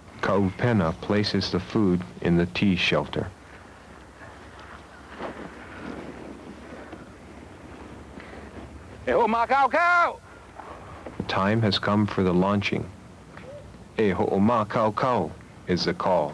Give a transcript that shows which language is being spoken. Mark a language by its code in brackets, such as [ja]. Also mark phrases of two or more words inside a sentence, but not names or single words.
[en] Kaupena places the food in the tea shelter. [haw] E ho makau. [en] The time has come for the launching. [haw] E ho'oma kau kau [en] is the call.